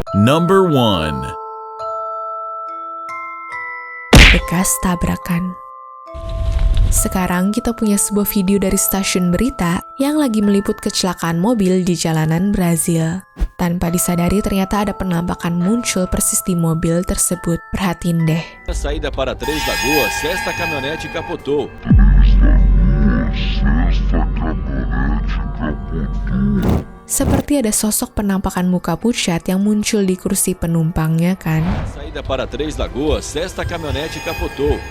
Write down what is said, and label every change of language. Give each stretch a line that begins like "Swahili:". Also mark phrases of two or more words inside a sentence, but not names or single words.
Indonesian: Number 1. Bekas tabrakan. Sekarang kita punya sebuah video dari stasiun berita yang lagi meliput kecelakaan mobil di jalanan Brazil. Tanpa disadari ternyata ada penampakan muncul persis di mobil tersebut. Perhatiin deh.
Portuguese: Na saída para Três Lagoas, esta caminhonete capotou.
Indonesian: Seperti ada sosok penampakan muka pucat yang muncul di kursi penumpangnya kan?
Portuguese: Na saída para Três Lagoas, esta caminhonete capotou.